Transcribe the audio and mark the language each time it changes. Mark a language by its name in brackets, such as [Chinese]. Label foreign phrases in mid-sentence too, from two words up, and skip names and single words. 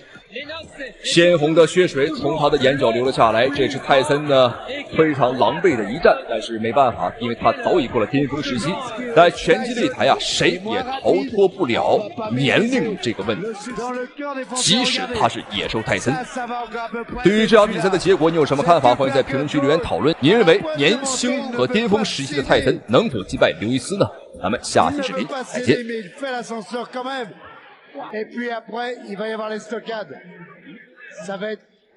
[Chinese] 鮮紅的血水從他的眼角流了下來，這是泰森呢非常狼狽的一戰，但是沒辦法，因為他早已過了巅峰時期，在拳擊擂台啊，誰也逃脫不了年齡這個問題，即使他是野獸泰森。對於這場比賽的結果，你有什麼看法？歡迎在評論區留言討論。您認為年輕和巔峰時期的泰森能否擊敗劉易斯呢？咱們下期視頻再見。 [French] Et puis après, il va y avoir les stockades. Ça va être